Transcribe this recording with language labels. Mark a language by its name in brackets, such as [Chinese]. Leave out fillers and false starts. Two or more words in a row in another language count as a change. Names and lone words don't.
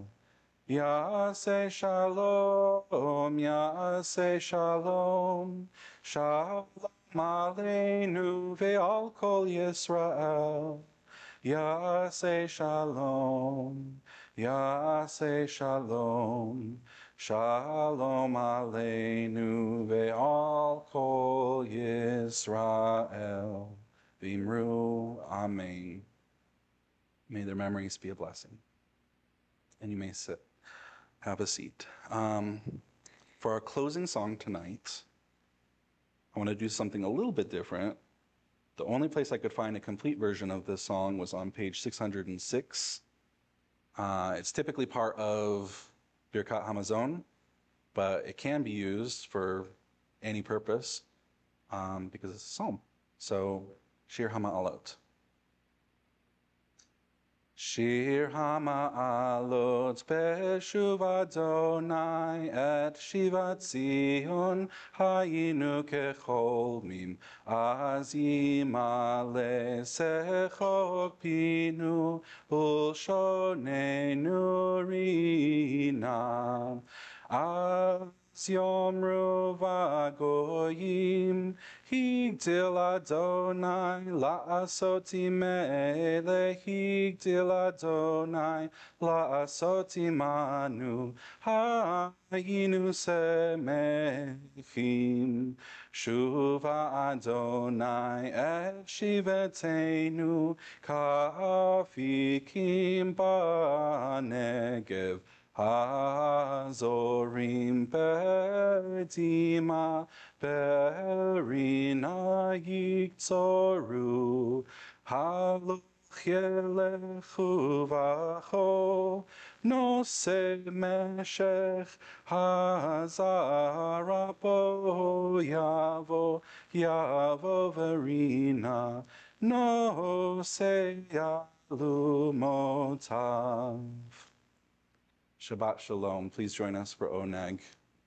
[Hebrew] יעשה שלום, יעשה שלום, שלום עלינו ועל כל ישראל. יעשה שלום, יעשה שלום, שלום עלינו ועל כל ישראל. V'imru, Amen. [English] May their memories be a blessing. And you may sit, have a seat. For our closing song tonight, I want to do something a little bit different. The only place I could find a complete version of this song was on page 606. It's typically part of [Hebrew] Birkat Hamazon, [English] but it can be used for any purpose because it's a psalm. So, [Hebrew] שיר המעלות. שיר המעלות בשוב ה' את שיבת ציון היינו כחולמים אז ימלא שחוק פינו ולשוננו רנה אז יאמרו בגוים הגדיל ה' לעשות מאלה הגדיל ה' לעשות עמנו היינו שמחים שובה ה' את שביתנו כאפיקים בנגב הזורעים בדמעה ברנה יקצרו הלוך ילך ובכה נשא משך הזרע בא יבוא ברנה נשא אלמתיו. שבת שלום. [English] Please join us for Oneg.